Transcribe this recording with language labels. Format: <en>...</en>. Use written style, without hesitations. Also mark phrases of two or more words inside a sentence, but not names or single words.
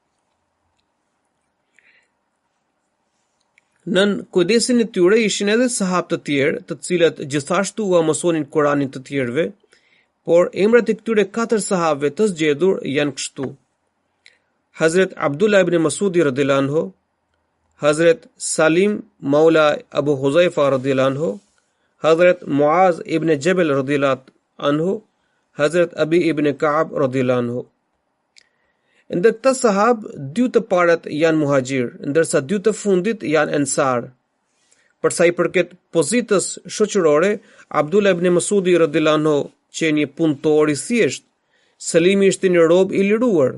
<sq>Nën kujdesin e tyre ishin edhe sahabë të tjerë, të cilët gjithashtu u mësonin Kuranin të tjerëve, por emrat e këtyre 4 sahabëve të zgjedhur janë kështu: Hazrat Abdullah ibn Masudi</sq> <ar>رضي الله عنه,</ar> <sq>Hazrat Salim Maula Abu Huzaifa</sq> <ar>رضي الله عنه,</ar> <sq>Hazrat Muaz ibn Jabal</sq> <ar>رضي الله عنه,</ar> <sq>Hazrat Abi ibn Ka'ab</sq> <ar>رضي الله عنه.</ar> <sq>Ndër këta sahab, 2 të parët janë muhajir, ndërsa 2 të fundit janë ensar. Për sa i përket pozitës shoqërore, Abdullah ibn Masudi</sq> <ar>رضي الله عنه</ar> <sq>që një punëtor i thjesht, Salimi ishte një rob i liruar.</sq>